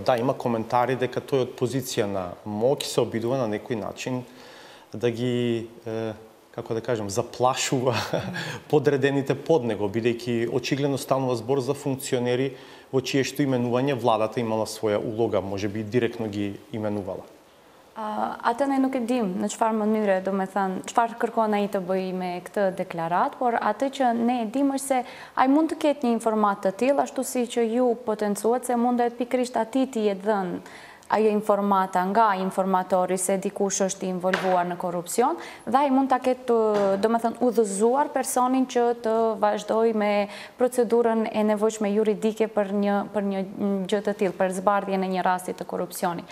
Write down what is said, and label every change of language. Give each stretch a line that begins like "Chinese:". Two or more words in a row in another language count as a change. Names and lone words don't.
Macedonian: Да, има коментари дека тој од позиција на моќ се обидува на некој начин да ги, како да кажем, заплашува подредените под него, бидејќи очигледно станува збор за функционери во чие што именување владата имала своја улога, можеби директно ги именувала.
Albanian: Atë ne nuk e dim në çfarë mënyre, do me thënë, çfarë kërkon ai të bëjë me këtë deklarat, por atë që ne e dim është se ai mund të ketë një informat të tillë, ashtu si që ju potencuat se mundet pikërisht atij t'i jetë dhënë ajo informata nga informatori se dikush është involvuar në korrupsion, dhe ai mund ta ketë, do me thënë, udhëzuar personin që të vazhdoj me procedurën e nevojshme juridike për një gjë të tillë, për zbardhjen e një rasti të korrupsionit.